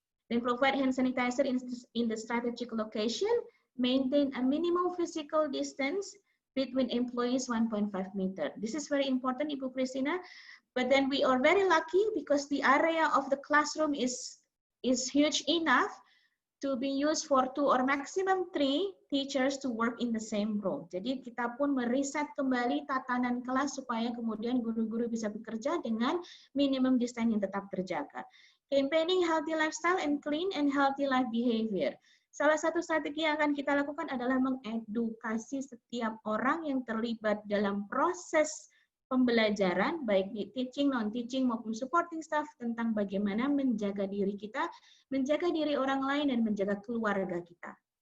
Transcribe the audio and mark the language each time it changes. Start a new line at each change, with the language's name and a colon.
English: Then provide hand sanitizer in the strategic location, maintain a minimum physical distance between employees 1.5 meter. This is very important, Ibu Christina, but then we are very lucky because the area of the classroom is huge enough to be used for 2 or maximum 3 teachers to work in the same room.
Indonesian: Jadi kita pun meriset kembali tatanan kelas supaya kemudian guru-guru bisa bekerja dengan
English: minimum distance
Indonesian: yang tetap terjaga.
English: Campaigning healthy lifestyle and clean and healthy life behavior.
Indonesian: Salah satu strategi yang akan kita lakukan adalah mengedukasi setiap orang yang terlibat dalam proses pembelajaran, baik di teaching, non-teaching, maupun
English: supporting staff
Indonesian: tentang bagaimana menjaga diri kita, menjaga diri orang lain, dan menjaga keluarga kita.